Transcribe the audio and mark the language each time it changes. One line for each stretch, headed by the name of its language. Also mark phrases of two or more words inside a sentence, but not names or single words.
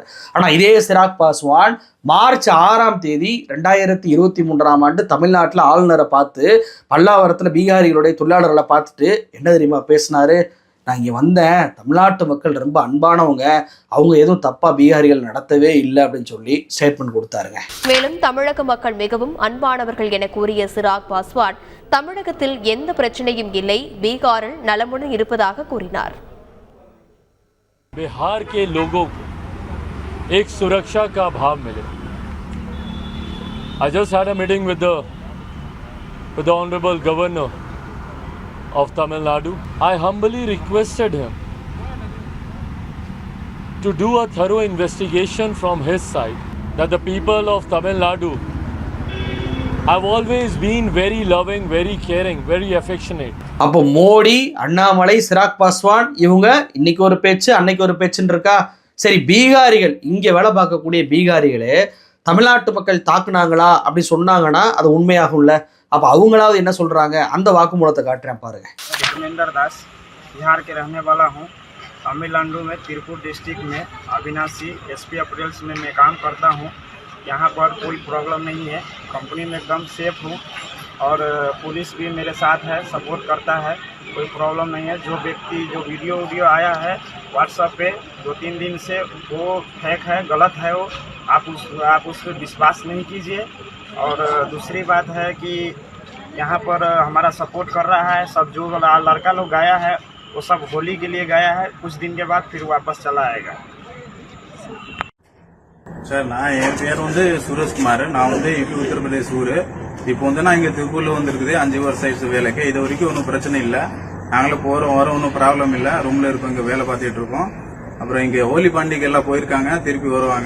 Tamil: ஆனா இதே சிராக் பாஸ்வான் மார்ச் 6ஆம் தேதி 2023ஆம் ஆண்டு தமிழ்நாட்டில் ஆளுநரை பார்த்து பல்லாவரத்தில் பீகாரிகளுடைய தொழிலாளர்களை பார்த்துட்டு என்ன தெரியுமா பேசினாரு, நான் இங்கே வந்தேன், தமிழ்நாட்டு மக்கள் ரொம்ப அன்பானவங்க, அவங்க எதுவும் தப்பா பீகாரிகள் நடத்தவே இல்லை அப்படின்னு சொல்லி ஸ்டேட்மெண்ட் கொடுத்தாருங்க. மேலும் தமிழக மக்கள் மிகவும் அன்பானவர்கள் என கூறிய சிராக் பாஸ்வான் தமிழகத்தில் எந்த பிரச்சனையும் இல்லை, பீகாரில் நலமுடன் இருப்பதாக கூறினார்.
Hindi: बिहार के लोगों को एक सुरक्षा का भाव मिले.
English: I just had a meeting with the honorable governor of Tamil Nadu. I humbly requested him to do a thorough investigation from his side, that the people of Tamil Nadu have always been very loving, very caring, very affectionate.
Tamil: அப்போ மோடி, அண்ணாமலை, சிராக் பாஸ்வான் இவங்க இன்னைக்கு ஒரு பேச்சு அன்னைக்கு ஒரு பேச்சுன்னு இருக்கா? சரி, பீகாரிகள் இங்கே வேலை பார்க்கக்கூடிய பீகாரிகளே தமிழ்நாட்டு மக்கள் தாக்குனாங்களா அப்படி சொன்னாங்கன்னா அது உண்மையாகும்ல? அப்போ அவங்களாவது என்ன சொல்றாங்க, அந்த வாக்குமூலத்தை காட்டுறேன் பாருங்க.
Hindi: सुरेंद्र दास बिहार के रहने वाला हूँ. तमिलनाडु में तिरुपुर डिस्ट्रिक्ट में अविनाशी एसपी अपरेल्स में मैं काम करता हूँ. यहाँ पर कोई प्रॉब्लम नहीं है, कंपनी में एकदम सेफ हूँ और पुलिस भी मेरे साथ है, सपोर्ट करता है, कोई प्रॉब्लम नहीं है. जो व्यक्ति जो वीडियो आया है व्हाट्सएप पे 2-3 दिन से, वो फेक है, गलत है, वो आप उस पर विश्वास नहीं कीजिए. और दूसरी बात है कि यहाँ पर हमारा सपोर्ट कर रहा है सब. जो लड़का लोग गया है वो सब होली के लिए गया है, कुछ दिन के बाद फिर वापस चला आएगा.
Tamil: சார், நான் என் பேர் வந்து சுரேஷ்குமார். நான் வந்து இப்போ உத்தரப்பிரதேஷ் ஊர். இப்போ வந்து நான் இங்கே திருப்பூரில் வந்துருக்குது 5 வருஷம் ஆயிடுச்சு வேலைக்கு. இது வரைக்கும் ஒன்றும் பிரச்சனை இல்லை, நாங்களும் போகிறோம் வரோம், ஒன்றும் ப்ராப்ளம் இல்லை. ரூமில் இருக்கோம், இங்கே வேலை பார்த்துட்டு இருக்கோம். அப்புறம் இங்கே ஹோலி பண்டிகை எல்லாம் போயிருக்காங்க, திருப்பி வருவாங்க.